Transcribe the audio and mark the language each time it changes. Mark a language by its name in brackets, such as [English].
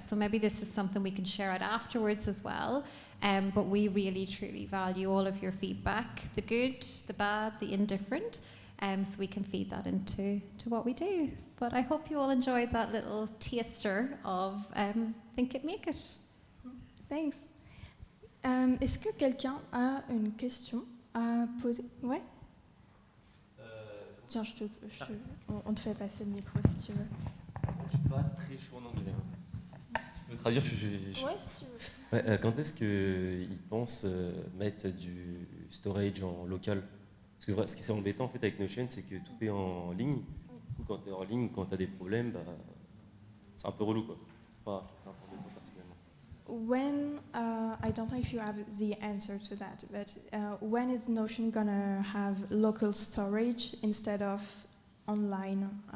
[English] So maybe this is something we can share out afterwards as well, but we really, truly value all of your feedback, the good, the bad, the indifferent, so we can feed that into what we do. But I hope you all enjoyed that little taster of Think It, Make It. Thanks. [French] Est-ce que quelqu'un a une question à poser? Ouais. Tiens, on te fait passer le micro si tu veux. Je suis pas très chaud en anglais. Si tu peux traduire, Ouais, si tu veux. Ouais, quand est-ce qu'ils pensent mettre du storage en local? Parce que ce qui est embêtant en fait avec Notion, c'est que tout est en ligne. Du coup, quand tu es en ligne, quand tu as des problèmes, c'est un peu relou, quoi. Enfin, c'est un peu relou personnellement. [English] When, I don't know if you have the answer to that, but when is Notion gonna have local storage instead of online?